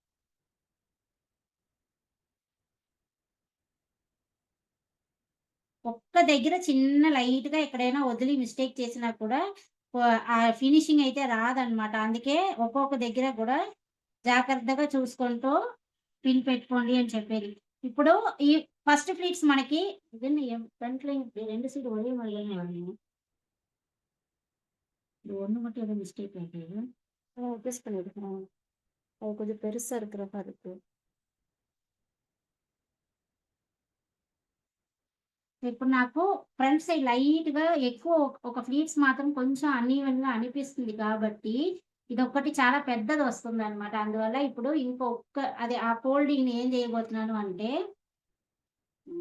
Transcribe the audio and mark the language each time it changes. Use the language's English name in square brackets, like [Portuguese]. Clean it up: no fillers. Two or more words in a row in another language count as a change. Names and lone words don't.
[Telugu] ఒక్క దగ్గర చిన్న లైట్‌గా ఎక్కడైనా వదిలి మిస్టేక్ చేసినా కూడా ఆ ఫినిషింగ్ అయితే రాదనమాట. అందుకే ఒక్కొక్క దగ్గర కూడా జాగ్రత్తగా చూసుకుంటూ పిన్ పెట్టుకోండి అని చెప్పేది. ఇప్పుడు ఈ [English] first pleats [Telugu] మనకి ఇదన్నీ ఫ్రంట్‌లో 2 సైడ్ ఒరే మళ్ళీను వాడినాను. [Tamil] இது ஒண்ணு மட்டும் ஏதோ மிஸ்டேக் ஆகுது. அட்ஜஸ்ட் பண்ணிருக்கேன். அது கொஞ்சம் பெருசா இருக்கிற மாரி இருக்கு. [Telugu] ఇప్పుడు నాకు [English] front side [Telugu] లైట్‌గా ఎక్కువ ఒక ఫ్లీట్స్ మాత్రం కొంచెం అన్‌ఈవెన్‌గా అనిపిస్తుంది కాబట్టి, ఇదొక్కటి చాలా పెద్దది వస్తుందనమాట. అందువల్ల ఇప్పుడు అది ఆ ఫోల్డింగ్‌ని ఏం చేయబోతున్నాను అంటే హ్మ్.